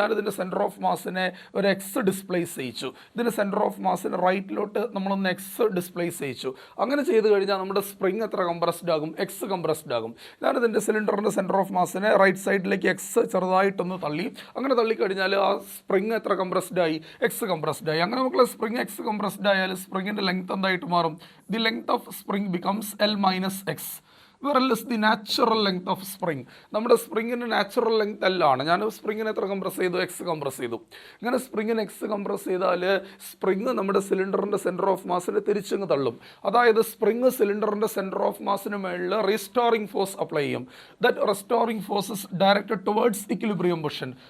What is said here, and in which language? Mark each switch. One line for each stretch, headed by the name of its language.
Malayalam: ഞാനിതിൻ്റെ centre of മാസിനെ ഒരു X displace ചെയ്യിച്ചു. ഇതിൻ്റെ സെൻറ്റർ ഓഫ് മാസിന് റൈറ്റിലോട്ട് നമ്മളൊന്ന് എക്സ് ഡിസ്പ്ലേസ് ചെയ്യിച്ചു. അങ്ങനെ ചെയ്ത് കഴിഞ്ഞാൽ നമ്മുടെ സ്പ്രിങ് എത്ര കംപ്രസ്ഡ് ആകും? എക്സ് കംപ്രസ്ഡ് ആകും. ഞാനിതിൻ്റെ സിലിണ്ടറിൻ്റെ സെൻറ്റർ ഓഫ് മാസിനെ റൈറ്റ് സൈഡിലേക്ക് എക്സ് ചെറുതായിട്ടൊന്ന് തള്ളി. അങ്ങനെ തള്ളിക്കഴിഞ്ഞാൽ ആ സ്പ്രിങ് എത്ര കംപ്രസ്ഡ് ആയി? എക്സ് കംപ്രസ്ഡ് ആയി. അങ്ങനെ നമുക്ക് സ്പ്രിങ് എക്സ് കംപ്രസ്ഡ് ആയാൽ സ്പ്രിങ്ങിൻ്റെ ലെങ്ത് എന്തായിട്ട് മാറും?
English: The length of spring becomes L minus X, whereas the natural length of spring.
Malayalam: നമ്മുടെ സ്പ്രിങ്ങിൻ്റെ നാച്ചുറൽ ലെങ്ത് L ആണ്. ഞാൻ സ്പ്രിങ്ങിനെ എത്ര കംപ്രസ് ചെയ്തു? എക്സ് കംപ്രസ് ചെയ്തു. ഇങ്ങനെ സ്പ്രിങ്ങിന് എക്സ് കംപ്രസ് ചെയ്താൽ സ്പ്രിങ് നമ്മുടെ സിലിണ്ടറിൻ്റെ സെൻറ്റർ ഓഫ് മാസിനെ തിരിച്ചങ്ങ് തള്ളും. അതായത് സ്പ്രിങ് സിലിണ്ടറിൻ്റെ സെൻറ്റർ ഓഫ് മാസിന് മുകളിൽ റീസ്റ്റോറിംഗ് ഫോഴ്സ് അപ്ലൈ ചെയ്യും.
English: That restoring force is directed towards equilibrium position.